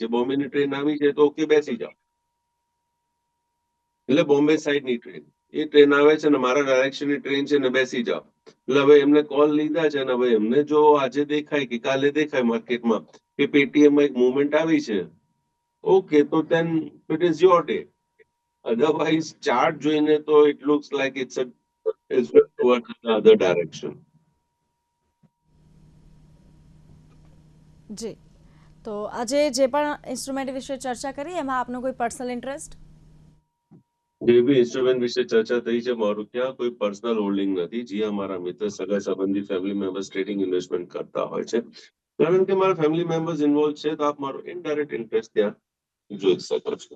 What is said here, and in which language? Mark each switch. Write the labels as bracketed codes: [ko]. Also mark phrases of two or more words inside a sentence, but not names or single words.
[gu] બોમ્બે ની ટ્રેન આવી છે તો ઓકે, બેસી જાઓ. એટલે બોમ્બે સાઈડ ની ટ્રેન, એ ટ્રેન આવે છે ને મારા ડાયરેક્શન ની ટ્રેન છે ને બેસી જાઓ. એટલે હવે એમને કોલ લીધા છે ને હવે એમને જો આજે દેખાય કે કાલે દેખાય માર્કેટમાં કે પેટીએમ માં એક મુવમેન્ટ આવી છે, ઓકે, તો [en] then it is your day. Otherwise [gu] ચાર્ટ જોઈને તો [en] it looks like it's towards the other direction. [gu] જી, તો આજે જે પણ ઇન્સ્ટ્રુમેન્ટ વિશે ચર્ચા કરી એમાં આપનો કોઈ [en] personal interest? [gu] જે બી ઇન્સ્ટ્રુમેન્ટ વિશે ચર્ચા થઈ છે, મારું ક્યાં કોઈ [en] personal holding [gu] નથી. જે અમારા મિત્ર, સગા સંબંધી, [en] family members trading investment [gu] કરતા હોય છે, કારણ કે મારા [en] family members involve [gu] છે, તો આપ મારો [en] indirect interest [gu] ત્યાં જોઈ શકો છો.